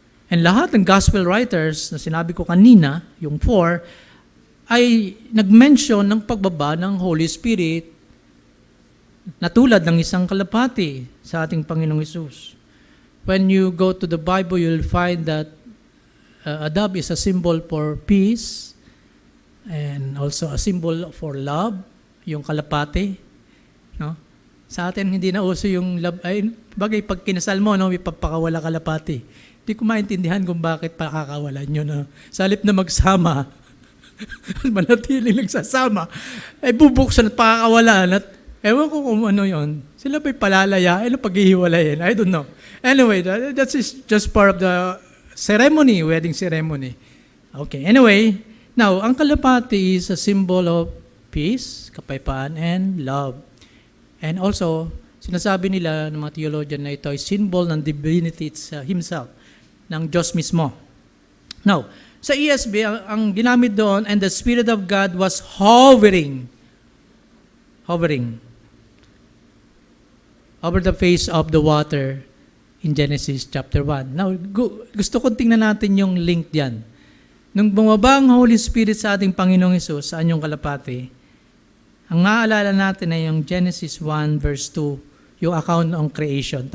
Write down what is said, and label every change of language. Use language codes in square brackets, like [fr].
[tl] And lahat ng gospel writers na sinabi ko kanina, yung 4, ay nag-mention ng pagbaba ng Holy Spirit na tulad ng isang kalapati sa ating Panginoong Hesus. [en] When you go to the Bible, you'll find that a dove is a symbol for peace and also a symbol for love, [tl] yung kalapati. [en] No? [tl] Sa atin, hindi na uso yung love. Ay, bagay, pag kinasal mo, no, may papakawala kalapati. Hindi ko maintindihan kung bakit pakakawalan nyo. No? Sa halip na magsama, manatiling nagsasama, ay bubuksan at pakakawalan. At ewan ko kung ano yon. Sila ba'y palalaya? Ano paghihiwalayin? [en] I don't know. Anyway, that's just part of the ceremony, wedding ceremony. Okay, anyway, now, [tl] ang kalapati [en] is a symbol of peace, kapayapaan, and love. And also, [tl] sinasabi nila ng mga theologian na ito ay symbol ng divinity himself, ng Diyos mismo. [en] Now, [tl] sa ESV, ang ginamit doon, [en] and the Spirit of God was hovering over the face of the water in Genesis chapter 1. [tl] Now, gusto kong tingnan natin yung link diyan. Nung bumaba ang Holy Spirit sa ating Panginoong Hesus, sa anyong kalapati, ang naaalala natin ay yung Genesis 1 verse 2, yung account ng creation.